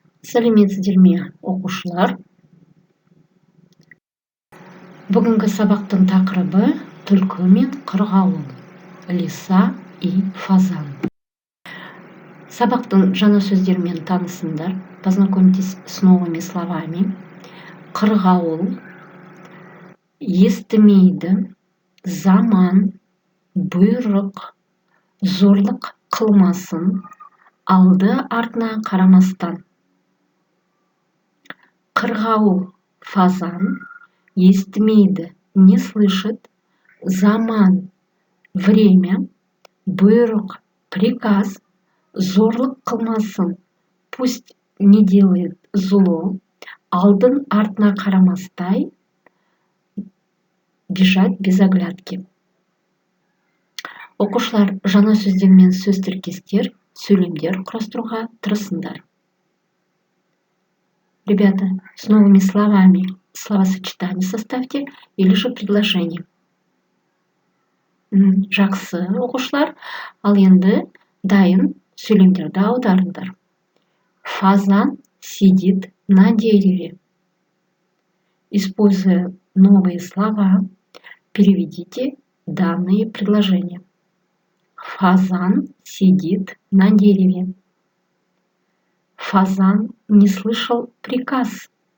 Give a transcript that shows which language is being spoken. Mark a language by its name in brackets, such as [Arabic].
[Kazakh] Сәлеметсіздер ме, оқушылар? Бүгінгі сабақтың тақырыбы түлкі мен қырғауыл, [Russian] лиса и фазан. [Kazakh] Сабақтың жаңа сөздермен танысыңдар. [Russian] Познакомьтесь с новыми словами. [Kazakh] Қырғауыл естімейді, заман, бұйрық, зорлық қылмасын, алды артына қарамастан. [Russian] Қырғауыл фазан естімейді, не слышит, заман, время, бұйрық, приказ, [Kazakh] зорлық қылмасын, [Russian] пусть не делает зло, [Kazakh] алдын артына қарамастай, [Russian] бежать без оглядки. [Kazakh] Оқушылар жаңа сөздермен сөз тіркестер, сөйлемдер құрастыруға тырысыңдар. [Russian] Ребята, с новыми словами словосочетание составьте или же предложение. [Kazakh] Жақсы, оқушылар, ал енді дайын сөйлемдерді аударыңдар. [Russian] Фазан сидит на дереве. Используя новые слова, переведите данные предложения. Фазан сидит на дереве. Фазан не слышал приказ.